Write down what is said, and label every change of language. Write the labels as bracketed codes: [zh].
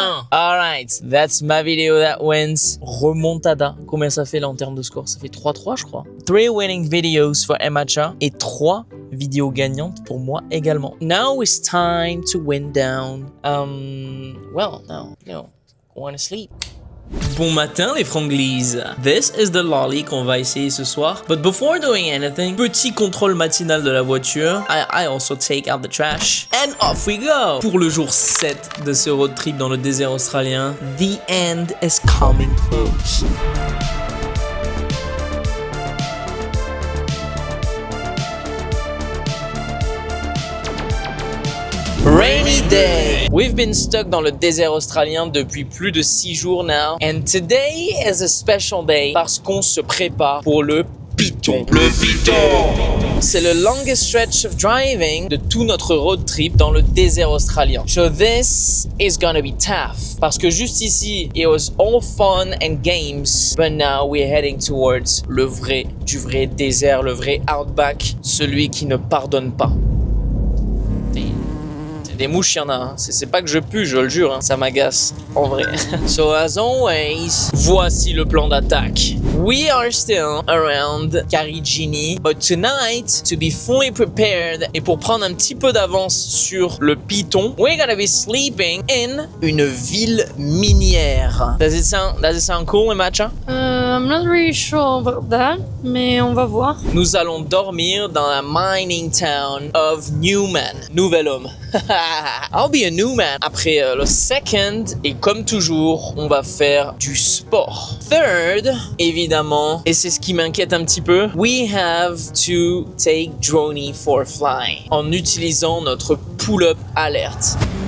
[en] Alright, that's my video that wins. [fr] Remontada. Combien ça fait là en termes de score? Ça fait 3-3 je crois. [en] 3 winning videos for Emacha [fr] et 3 vidéos gagnantes pour moi également. [en] Now it's time to wind down. Well, now, going to sleep. [fr] Bon matin les franglises. [en] This is the lolly [fr] qu'on va essayer ce soir. [en] But before doing anything, [fr] petit contrôle matinal de la voiture. [en] I also take out the trash. And off we go. [fr] Pour le jour 7 de ce road trip dans le désert australien, [en] the end is coming close. Rainy day. We've been stuck [fr] dans le désert australien depuis plus de 6 jours [en] now. And today is a special day [fr] parce qu'on se prépare pour le python. Le python. C'est le [en] longest stretch of driving [fr] de tout notre road trip dans le désert australien. [en] So this is gonna be tough. [fr] Parce que juste ici, [en] it was all fun and games. But now we're heading towards [fr] le vrai désert, le vrai outback. Celui qui ne pardonne pas. Des mouches, il y en a. Hein. C'est pas que je pue, je le jure. Hein. Ça m'agace, en vrai. [en] So as always, [fr] voici le plan d'attaque. [en] We are still around Karijini, but tonight, to be fully prepared [fr] et pour prendre un petit peu d'avance sur le python, [en] we're gonna be sleeping in [fr] une ville minière. [en] Does it sound cool, Emacha? I'm not really sure about that, [fr] mais on va voir. Nous allons dormir dans la [en] mining town of Newman. [fr] Nouvel homme. [en] I'll be a new man. [fr] Après le second, et comme toujours, on va faire du sport. [en] Third, évidemment, [fr] et c'est ce qui m'inquiète un petit peu, [en] we have to take Droney for fly [fr] en utilisant notre [en] pull-up alert.